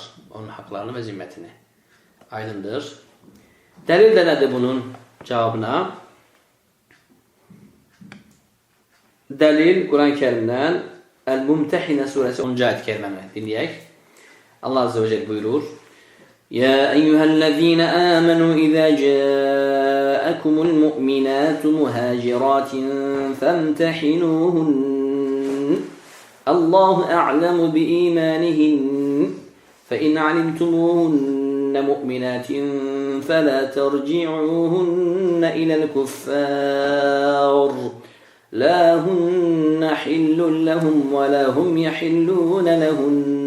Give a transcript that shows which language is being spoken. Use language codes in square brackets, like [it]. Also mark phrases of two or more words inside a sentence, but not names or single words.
[az] Onun haqlarını və zimmətini. Aydındır. Dəlil də nədir bunun cavabına? Dəlil Quran-ı Kərimdən Əl-Mumtəhinə surəsi 10-cu ayət-i kəriməni dinləyək. Allah [ar] عز وجل [az] buyurur. [ar] يا أيها الذين آمنوا إذا جاءكم المؤمنات مهاجرات فامتحنوهن الله أعلم بإيمانهن فإن علمتموهن مؤمنات فلا ترجعوهن إلى الكفار لا هن حل لهم ولا هم يحلون لهن